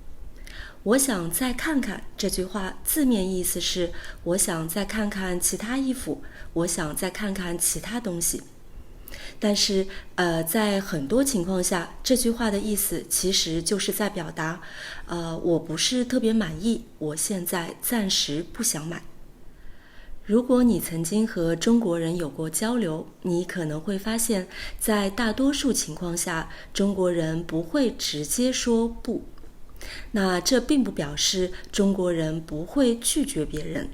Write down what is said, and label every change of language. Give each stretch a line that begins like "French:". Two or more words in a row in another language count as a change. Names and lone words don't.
Chinese: 我想再看看這句話字面意思是我想再看看其他衣服，我想再看看其他東西。但是在很多情況下，這句話的意思其實就是在表達我不是特別滿意，我現在暫時不想買。如果你曾經和中國人有過交流，你可能會發現，在大多數情況下，中國人不會直接說不。那這並不表示中國人不會拒絕別人。